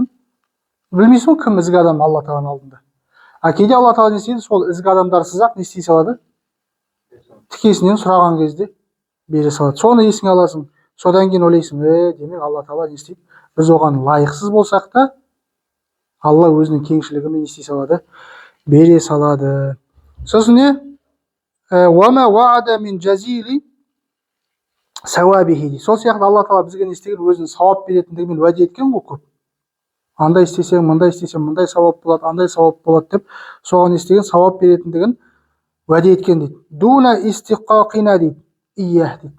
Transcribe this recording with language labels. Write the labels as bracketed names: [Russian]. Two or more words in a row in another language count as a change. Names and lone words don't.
[Kazakh] Білмейсің ғой кім ізгі адам Алла тағаланың алдында. А кейде Алла тағала не істейді, сол ізгі адамдарсыз ақ не істей салады? Тікесінен сұраған кезде бере салады. Соны есіңе аласың. Содан кейін ойлайсың, демек Алла тағала не істейді? Біз оған лайықсыз болсақ та, Алла өзінің кеңшілігімен не істей салады? Бере салады. Сосын не? [Arabic] وَمَا وَعَدَ مِنْ جَزِيلِ сауабихи. [Kazakh] Сол сияқты Алла тағала бізге не істеген, өзінің сауап беретіндігімен уәде еткен ғой көп. Андай істесең, мындай істесең, мындай сауап болады, андай сауап болады деп, соған істеген сауап беретіндігін уәде еткен дейді. [Arabic] دون استحقاقنا [Kazakh] дейді. Ия дейді.